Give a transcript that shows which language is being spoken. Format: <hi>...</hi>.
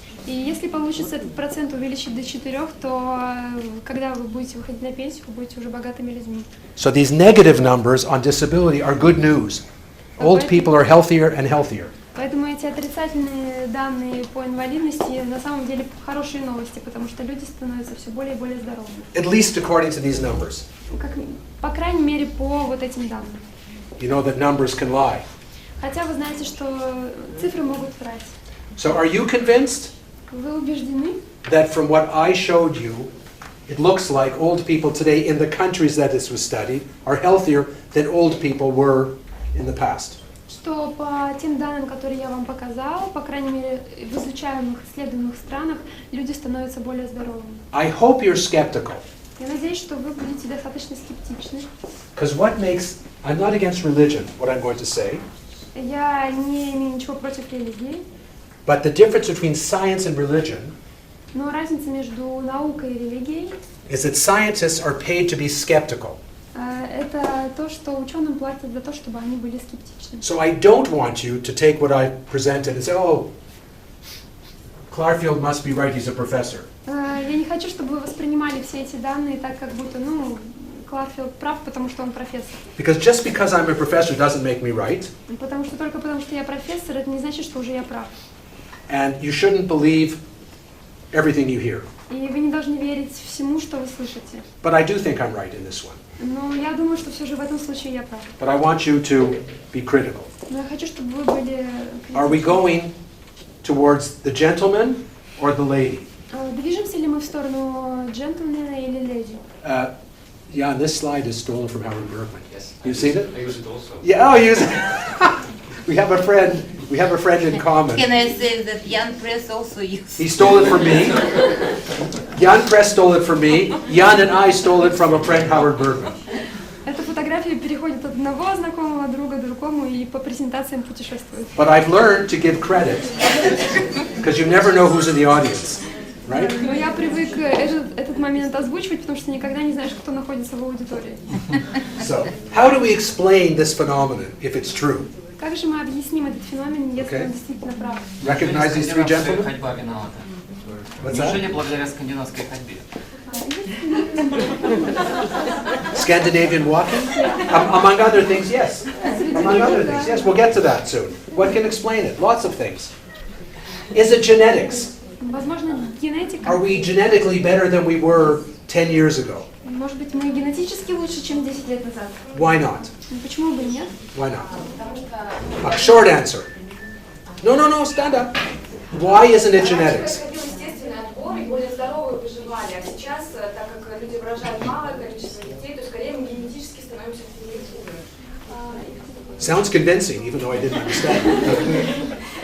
<ru>И если получится этот процент увеличить до 4, то когда вы будете выходить на пенсию, вы будете уже богатыми людьми.</ru> <en>So these negative numbers on disability are good news. Old people are healthier and healthier.</en> <ru>Поэтому эти отрицательные данные по инвалидности на самом деле хорошие новости, потому что люди становятся все более и более здоровыми.</ru> <en>At least according to these numbers.</en> <ru>По крайней мере, по вот этим данным.</ru> <en>You know that numbers can lie.</en> <ru>Хотя вы знаете, что цифры могут врать.</ru> <en>So are you convinced</en> <ru>Вы убеждены,</ru> <en>that from what I showed you, it looks like old people today in the countries that this was studied are healthier than old people were in the past?</en> <ru>что по тем данным, которые я вам показала, по крайней мере, в изучаемых, исследуемых странах, люди становятся более здоровыми.</ru> <en>I hope you're skeptical.</en> <ru>Я надеюсь, что вы будете достаточно скептичны.</ru> <en>Because what makes, I'm not against religion, what I'm going to say,</en> <ru>Я не имею ничего против религии,</ru> <en>but the difference between science and religion</en> <ru>но разница между наукой и религией</ru> <en>is that scientists are paid to be skeptical.</en> <ru>это то, что ученым платят за то, чтобы они были скептичны.</ru> <en>So I don't want you to take what I've presented and say, oh, Klárfeld must be right, he's a professor.</en> <ru>Я не хочу, чтобы вы воспринимали все эти данные так, как будто, Кларфильд прав, потому что он профессор.</ru> <en>Because just because I'm a professor doesn't make me right.</en> <ru>Только потому что я профессор, это не значит, что уже я прав.</ru> <en>And you shouldn't believe everything you hear.</en> <ru>И вы не должны верить всему, что вы слышите.</ru> <en>But I do think I'm right in this one.</en> <ru>Но я думаю, что все же в этом случае я прав.</ru> <en>But I want you to be critical.</en> <ru>Но я хочу, чтобы вы были</ru> <en>Are we going towards the gentleman or the lady?</en> <ru>Движемся ли мы в сторону джентльмена или леди?</ru> <en>Yeah, and this slide is stolen from Howard Bergman. Yes. You've seen it? I use it also. Yeah, oh, use it. We have a friend in common. Can I say that Jan Press also used He stole it from me. Jan Press stole it from me. Jan and I stole it from a friend, Howard Bergman.</en> <ru>Эта фотография переходит от одного знакомого друга к другому и по презентациям путешествует.</ru> <en>But I've learned to give credit because you never know who's in the audience, right?</en> <ru>Но я привык этот момент озвучивать, потому что никогда не знаешь, кто находится в аудитории.</ru> <en>So, how do we explain this phenomenon if it's true?</en> <ru>Как же мы объясним этот феномен, если он действительно прав?</ru> <en>Recognize these three gentlemen?</en> <ru>Ходьба виновата.</ru> <en>What's that?</en> <ru>Неужели благодаря скандинавской ходьбе?</ru> <en>Scandinavian walking? Among other things, yes. Among other things, yes. We'll get to that soon. What can explain it? Lots of things. Is it genetics?</en> <ru>Возможно, генетика.</ru> <en>Are we genetically better than we were 10 years ago?</en> <ru>Может быть, мы генетически лучше, чем 10 лет назад.</ru> <en>Why not?</en> <ru>Почему бы нет?</ru> <en>Why not? A short answer. No, stand up. Why isn't it genetics?</en> <ru>Естественный отбор, и более здоровые выживали. А сейчас, так как люди рожают малое количество детей, то скорее мы генетически становимся хуже.</ru> <en>Sounds convincing, even though I didn't understand.</en>